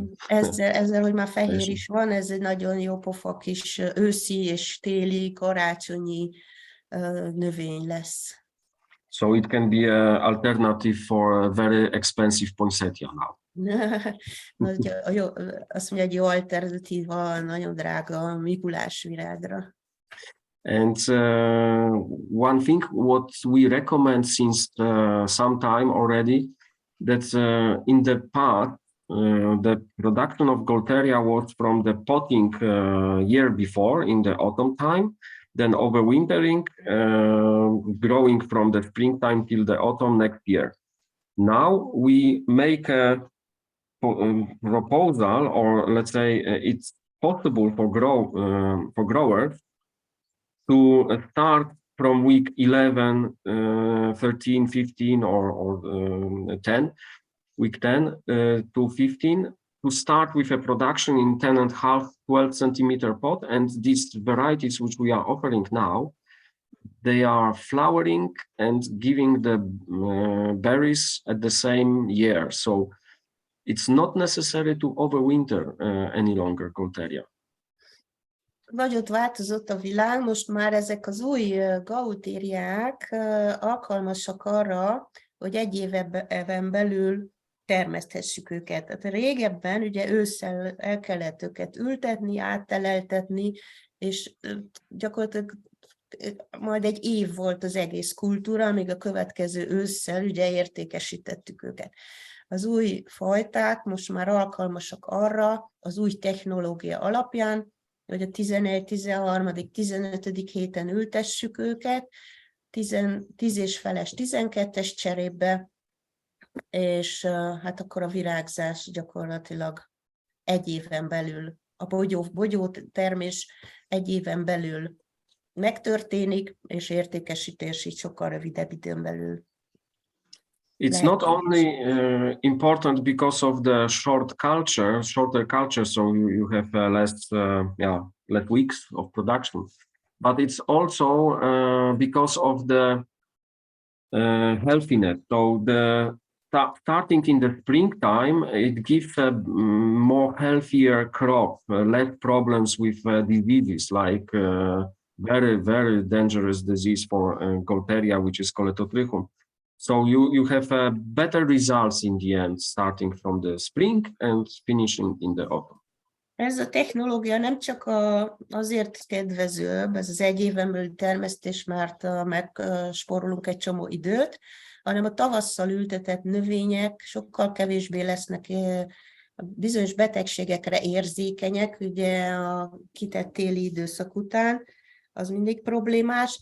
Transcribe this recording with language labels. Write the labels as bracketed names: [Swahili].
[Hungarian] Ezzel, hogy már fehér is van, ez egy nagyon jó pofa kis őszi és téli, karácsonyi növény lesz. [English] So it can be an alternative for a very expensive poinsettia now. [Hungarian] Azt mondja, egy jó alternatíva, nagyon drága Mikulás virágra. [English] And one thing what we recommend since some time already, that in the past, the production of Golteria was from the potting year before in the autumn time, then overwintering, growing from the springtime till the autumn next year. Now we make a proposal, or let's say it's possible for growers to start from week 11, 13, 15, or 10, week 10 to 15, to start with a production in 10.5, 12 centimeter pot. And these varieties which we are offering now, they are flowering and giving the berries at the same year. So it's not necessary to overwinter any longer Golteria. [Hungarian] Nagyot változott a világ, most már ezek az új gautériák alkalmasak arra, hogy egy éven belül termeszthessük őket. Tehát régebben ugye ősszel el kellett őket ültetni, átteleltetni, és gyakorlatilag majd egy év volt az egész kultúra, amíg a következő ősszel ugye értékesítettük őket. Az új fajták most már alkalmasak arra, az új technológia alapján, hogy a 11., 13., 15. héten ültessük őket, 10 és feles 12-es cserébe, és hát akkor a virágzás gyakorlatilag egy éven belül, a bogyótermés egy éven belül megtörténik, és értékesítés így sokkal rövidebb időn belül. [English] It's not only important because of the shorter culture, so you have less weeks of production, but it's also because of the healthiness. So starting in the springtime, it gives a more healthier crop, less problems with diseases like very, very dangerous disease for Golteria, which is Coletotrichum. So you have better results in the end, starting from the spring and finishing in the autumn. [Hungarian] Ez a technológia nem csak azért kedvezőbb, ez az egy éven belüli termesztés, mert megspórolunk egy csomó időt, hanem a tavasszal ültetett növények sokkal kevésbé lesznek bizonyos betegségekre érzékenyek, ugye a kitett téli időszak után, az mindig problémás.